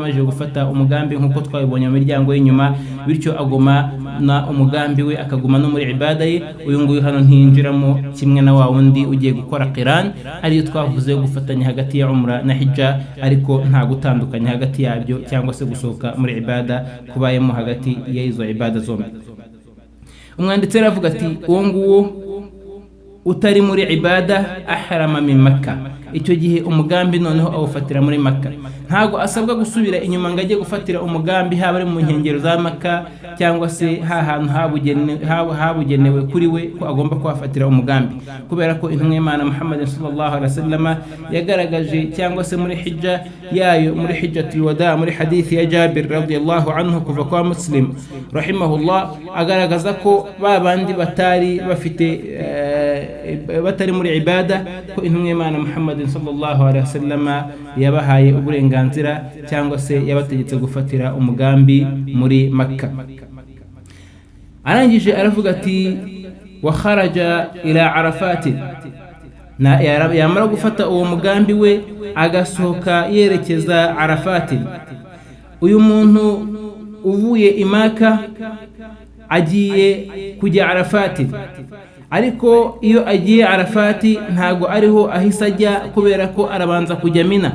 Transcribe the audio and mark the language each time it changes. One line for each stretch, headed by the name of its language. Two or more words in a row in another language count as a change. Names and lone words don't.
Kinyarwanda: amaje gufata umugambi nkuko twabibonye mu miryango y'inyuma bityo agoma na umugambi we akaguma no muri ibada ye uyu nguyu hano ntinjiramo kimwe na wa wundi ugiye gukora qiran ariyo twavuze gufatanya hagati ya umra na hijja ariko nta gutandukanya hagati yabyo cyangwa se gusohoka muri ibada kubayemo hagati ya izo ibada zombi umwanditsi aravuga ati uwo nguwo utari muri ibada
Arabic: أحرم من مكة
Kinyarwanda: icyo gihe umugambi noneho awufatira muri Makka. Ntago asabwa gusubira inyuma ngo ajye gufatira umugambi haba ari mu nkengero za Makka cyangwa se hantu habugenewe kuri we ko agomba kuhafatira umugambi, kubera ko intumwa y'Imana Muhammad
Arabic: صلى الله عليه وسلم
Kinyarwanda: yagaragaje cyangwa se muri hijja yayo, muri
Arabic: حجة الوداع,
Kinyarwanda: muri hadithi ya Jabir
Arabic: رضي الله عنه
Kinyarwanda: kuva kwa Muslim rahimahullah, agaragaza ko babandi batari muri ibada ko intumwa y'Imana Muhammad
Arabic: صلى الله عليه وسلم
Kinyarwanda: yabahaye uburenganzira cyangwa se yabategetse gufatira umugambi muri Makka. Arangije aravuga ati
Arabic: وخرج إلى عرفات,
Kinyarwanda: na yamara gufata uwo mugambi we agasohoka yerekeza Arafat. Uyu muntu uvuye i Makka agiye kujya Arafat, ariko iyo agiye Arafat ntago ariho ahisa ajya, kubera ko arabanza kujya Mina.